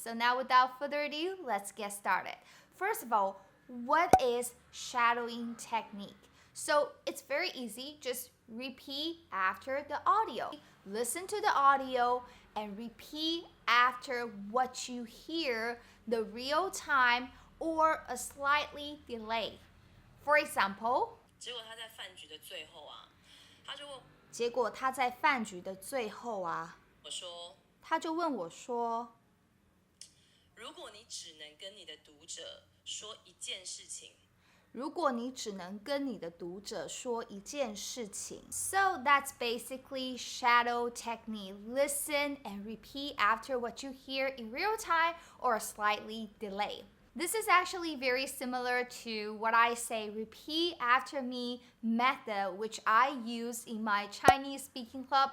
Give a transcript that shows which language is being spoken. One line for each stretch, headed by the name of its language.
English: So now without further ado, let's get started. First of all, what is shadowing technique? So it's very easy, just repeat after the audio. Listen to the audio and repeat after what you hear, the real time or a slightly delay. For example,
Chinese: 结果他在饭局的最后啊，结果他在饭局的最后啊，我说，他就问我说，如果你只能跟你的读者说一件事情，如果你只能跟你的读者说一件事情。
English: So that's basically shadow technique. Listen and repeat after what you hear in real time or slightly delay. This is actually very similar to what I say repeat after me method, which I use in my Chinese speaking club.